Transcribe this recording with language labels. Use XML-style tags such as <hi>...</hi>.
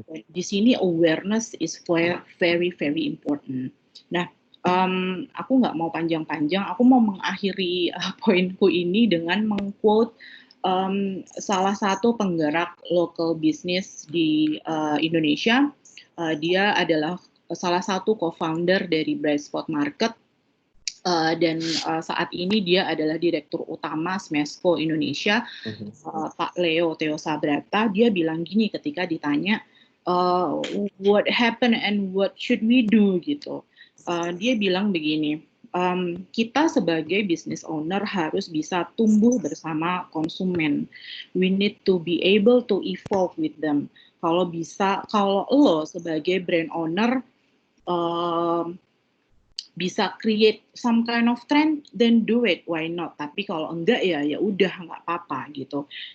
<id>Di sini</id> <en>awareness is very, very important.</en> <id>Nah, aku nggak mau panjang-panjang, aku mau mengakhiri poinku ini dengan meng-quote salah satu penggerak local business di Indonesia. Dia adalah salah satu co-founder dari Bright Spot Market, dan saat ini dia adalah Direktur Utama Smesco Indonesia, Pak Leo Theo Sabrata. Dia bilang gini ketika ditanya,</id> <en>what happened and what should we do</en> <id>gitu. Dia bilang begini, kita sebagai business owner harus bisa tumbuh bersama konsumen.</id> <en>We need to be able to evolve with them.</en> <id>Kalau lo sebagai brand owner bisa</id> <en>create some kind of trend, then do it, why not?</en> <id>Tapi kalau enggak ya udah nggak apa-apa gitu.</id>